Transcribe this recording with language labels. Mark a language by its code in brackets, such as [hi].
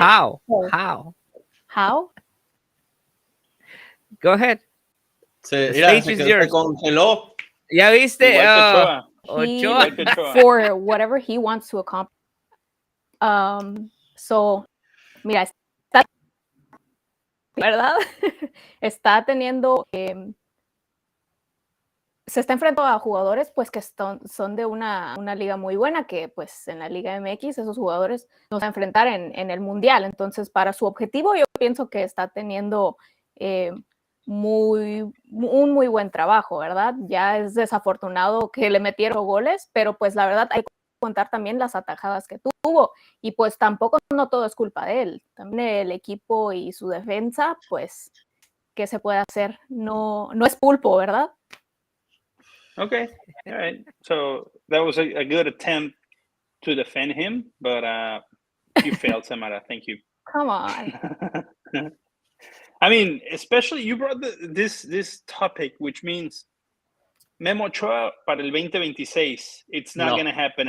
[en] How? Go ahead. [es] Se congeló. ¿Ya viste? Ochoa. [en] For whatever he wants to accomplish. [es] So, mira, ¿verdad? Está teniendo, se está enfrentando a jugadores pues que son de una liga muy buena, que pues en la Liga MX esos jugadores nos van a enfrentar en el Mundial. Entonces, para su objetivo yo pienso que está teniendo un muy buen trabajo, ¿verdad? Ya es desafortunado que le metieron goles, pero pues la verdad hay que contar también las atajadas que tuvo, y pues tampoco no todo es culpa de él, también el equipo y su defensa, pues ¿qué se puede hacer? No es pulpo, ¿verdad? [en] Okay, all right. So that was a good attempt to defend him, but you failed, Samara. Thank you. Come on. I mean, especially you brought this topic, which means Memo Ochoa [es] para el 2026. [en] It's not going to happen.